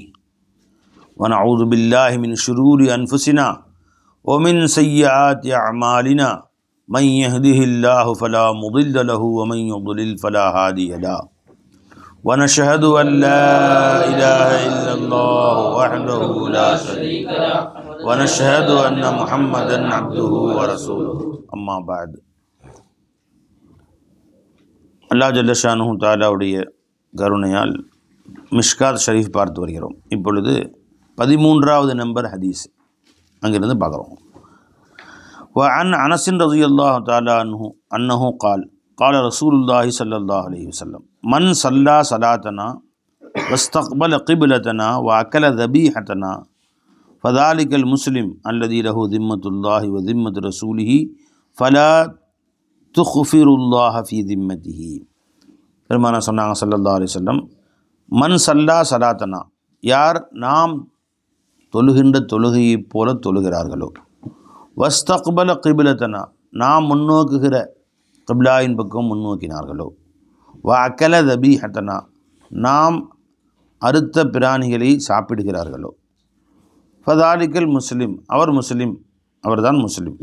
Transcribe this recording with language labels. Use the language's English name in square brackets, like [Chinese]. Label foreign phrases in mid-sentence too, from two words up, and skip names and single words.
[Arabic] ونعوذ بالله من شرور أنفسنا ومن سيئات أعمالنا من يهده الله فلا مضل له ومن يضلل فلا هادي له ونشهد أن لا إله إلا الله وحده لا شريك له ونشهد أن محمدا عبده ورسوله أما بعد. الله جل شأنه [Tamil] தஆலாவுடைய கருணையால் மிஷ்காத் ஷரீஃப் பார்த்து வருகிறோம். இப்பொழுது 13வது நம்பர் ஹதீஸ் அங்கிருந்து பார்க்குறோம். [Arabic] وعن أنس رضي الله تعالى عنه أنه قال قال رسول الله صلى الله عليه وسلم من صلى صلاتنا واستقبل قبلتنا وأكل ذبيحتنا فذلك المسلم الذي له ذمة الله وذمة رسوله فلا تخفروا الله في ذمته. [Tamil] பெருமானார் சொன்னாங்க [Arabic] صلى الله عليه وسلم, من صلى صلاتنا, [Tamil] யார் நாம் தொழுகின்ற தொழுகையைப் போல தொழுகிறார்களோ, [Arabic] واستقبل قبلتنا, [Tamil] நாம் முன்னோக்குகிற கிப்லாயின் பக்கம் முன்னோக்கினார்களோ, [Arabic] وأكل ذبيحتنا, [Tamil] நாம் அறுத்த பிராணிகளை சாப்பிடுகிறார்களோ, [Arabic] فذلك المسلم, [Tamil] அவர் முஸ்லிம், அவர்தான் முஸ்லிம்.